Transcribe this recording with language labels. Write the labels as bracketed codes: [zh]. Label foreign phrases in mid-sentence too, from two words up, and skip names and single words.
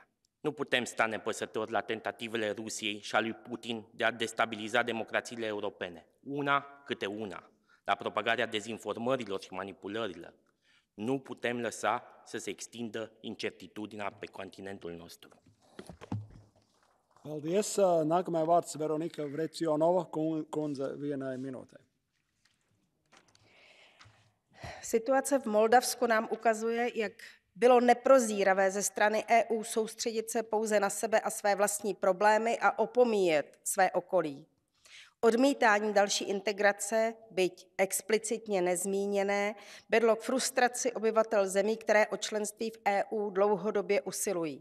[ro] Nu putem sta nepăsători la tentativele Rusiei și a lui Putin de a destabiliza democrațiile europene, una câte una. la propagarea dezinformărilor și manipulărilor. Nu putem lăsa să se extindă incertitudinea pe continentul nostru. [lv] Paldies. Nākamajai vārds Veronika Vrecionova, kundze vienai minūtei. [cs] Situace v Moldavsku nám ukazuje, jak bylo neprozíravé ze strany EU soustředit se pouze na sebe a své vlastní problémy a opomíjet své okolí. Odmítání další integrace, byť explicitně nezmíněné, vedlo k frustraci obyvatel zemí, které o členství v EU dlouhodobě usilují.